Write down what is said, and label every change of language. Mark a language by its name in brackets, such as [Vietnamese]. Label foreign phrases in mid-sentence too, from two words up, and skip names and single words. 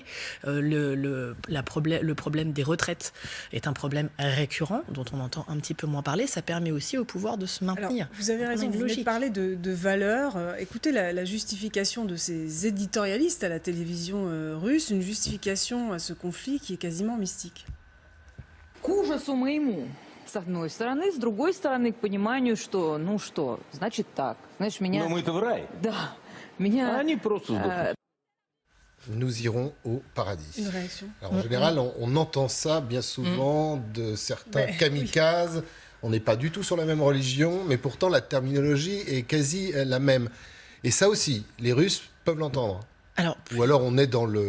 [French] Le problème des retraites est un problème récurrent, dont on entend un petit peu moins parler. Ça permet aussi au pouvoir de se maintenir. Alors, vous avez raison, vous venez de parler de valeurs. Écoutez la justification de ces éditorialistes à la télévision russe, une justification à ce conflit qui est quasiment mystique. [Russian] К ужасу моему, с одной стороны, с другой стороны, к пониманию, что, значит так. Знаешь, меня... Но мы-то в рай. Да, меня... А они просто сдохнут. [French] Nous irons au paradis. Une réaction. Alors, en général, on entend ça bien souvent de certains kamikazes. On n'est pas du tout sur la même religion, mais pourtant la terminologie est quasi la même. Et ça aussi, les Russes peuvent l'entendre. Ou alors on est dans